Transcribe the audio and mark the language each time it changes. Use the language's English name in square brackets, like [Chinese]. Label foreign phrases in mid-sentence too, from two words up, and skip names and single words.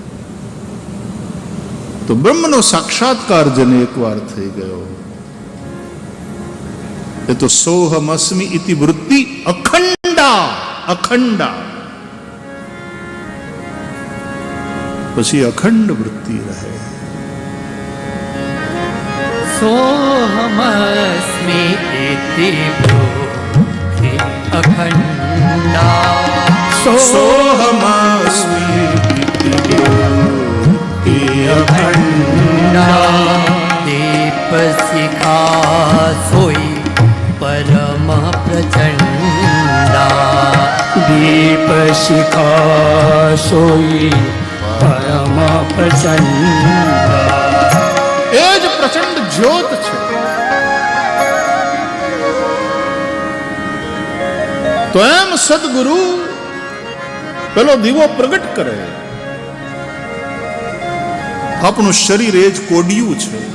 [Gujarati] તો બ્રહ્મનો સાક્ષાત્કાર જેને એકવાર થઈ ગયો, એ તો [Sanskrit] सोहमस्मि इति वृत्ति अखंडा अखंडा, [Gujarati] પછી અખંડ વૃત્તિ રહે. [Sanskrit] सोऽहमस्मि इति ब्रूहि अखण्डा. सोहमस्मि इति वृत्ति अखण्डा. [Awadhi] दीपशिखा सोई परम प्रचण्डा. दीपशिखा सोई परम प्रचण्डा. [Gujarati] એ જ પ્રચંડ જ્યોત છે. તો એમ સદગુરુ પેલો દીવો પ્રગટ કરે. આપણું શરીર એ જ કોડિયું છે.